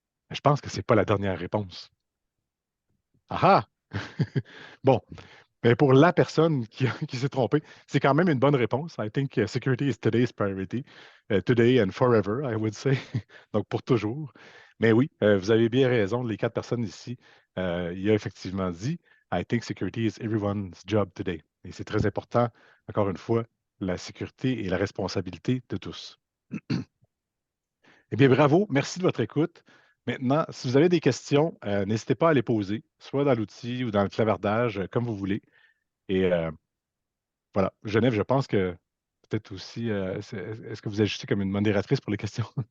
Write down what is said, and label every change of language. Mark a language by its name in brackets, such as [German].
[French] Je pense que ce n'est pas la dernière réponse. Ah ah! Bon, mais pour la personne qui s'est trompée, c'est quand même une bonne réponse. [English] I think security is today's priority. Today and forever, I would say. [French] Donc, pour toujours. Mais oui, vous avez bien raison. Les quatre personnes ici, il a effectivement dit [English] I think security is everyone's job today. [French] Et c'est très important, encore une fois, la sécurité et la responsabilité de tous. Eh bien, bravo. Merci de votre écoute. Maintenant, si vous avez des questions, n'hésitez pas à les poser, soit dans l'outil ou dans le clavardage, comme vous voulez. Et voilà, Genève, je pense que peut-être aussi, est-ce que vous agissez comme une modératrice pour les questions?